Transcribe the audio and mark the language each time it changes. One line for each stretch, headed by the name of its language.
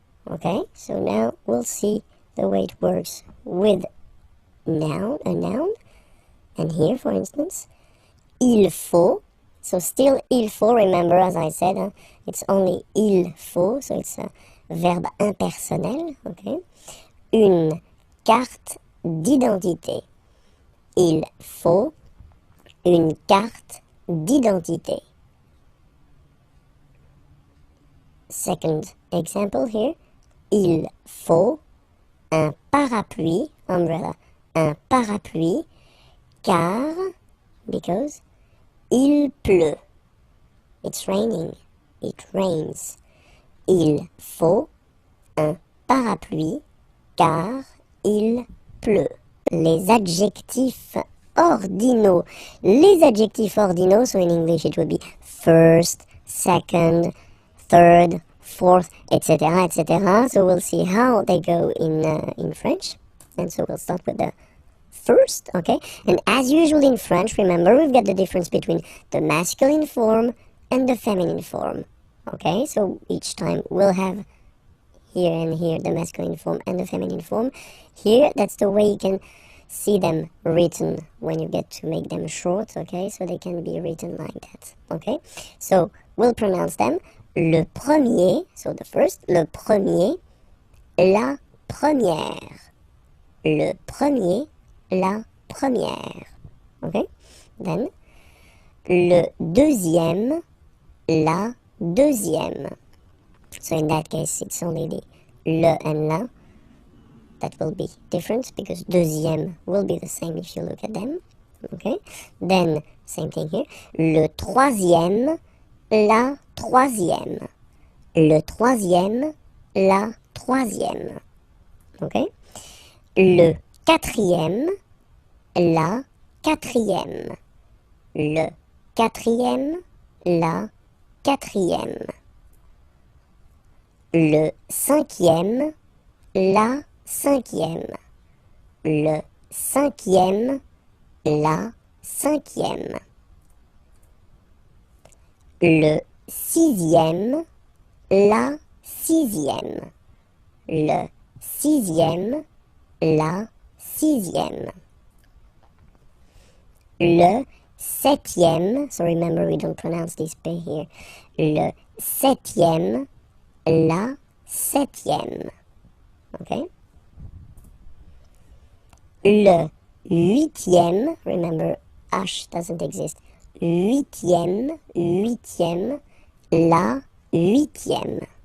English: Okay, so now we'll see the way it works with noun, a noun. And here, for instance, il faut. So still il faut, remember, as I said, it's only il faut, so it's a verbe impersonnel, okay?
French: Une carte d'identité. Il faut une carte d'identité. Second example here. Il faut un parapluie,
English: umbrella,
French: un parapluie, car,
English: because,
French: il pleut.
English: It's raining. It rains.
French: Il faut un parapluie, car il pleut. Les adjectifs ordinaux. Les adjectifs ordinaux,
English: so in English it would be first, second, third, fourth, etc., etc. So we'll see how they go in French. And so we'll start with the first, okay? And as usual in French, remember, we've got the difference between the masculine form and the feminine form, okay? So each time we'll have here and here the masculine form and the feminine form. Here, that's the way you can see them written when you get to make them short, okay? So they can be written like that, okay? So we'll pronounce them.
French: Le premier,
English: so the first,
French: le premier, la première. Le premier, la première. Okay? Then, le deuxième, la deuxième.
English: So in that case, it's only the le and la that will be different, because deuxième will be the same if you look at them. Okay? Then, same thing here.
French: Le troisième, la troisième. Le troisième, la troisième. Okay? Le quatrième, la quatrième. Le quatrième, la quatrième. Le cinquième, la cinquième. Le cinquième, la cinquième. Le sixième, la sixième. Le sixième, la sixième.
English: Le septième, so remember we don't pronounce this P here.
French: Le septième, la septième. Okay?
English: Le huitième, remember H doesn't exist.
French: Huitième, huitième, la huitième.